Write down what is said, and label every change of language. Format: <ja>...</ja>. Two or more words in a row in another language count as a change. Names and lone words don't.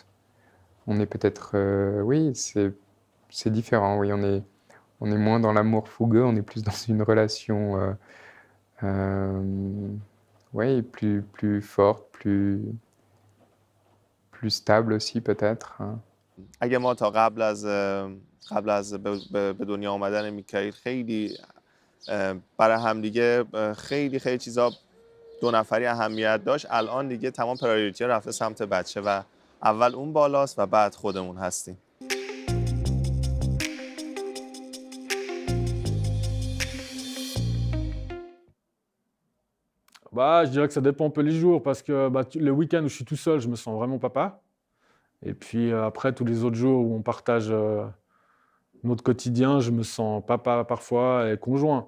<fr>On est peut-être... oui, c'est différent. Oui, on est moins dans l'amour fougueux, on est plus dans une relation oui, plus forte, plus stable aussi peut-être.</fr> <fa>اگه ما تا قبل از به دنیا آمدن میکائیل خیلی برای همدیگه خیلی چیزا دو نفری اهمیت داشت، الان دیگه تمام پرایوریتی رفته سمت بچه و اول اون بالاست و بعد خودمون هستیم.</fa> <fr>Je dirais que ça dépend un peu les jours, parce que le week-end où je suis tout seul, je me sens vraiment papa. Et puis après, tous les autres jours où on partage notre quotidien, je me sens papa parfois et conjoint.</fr>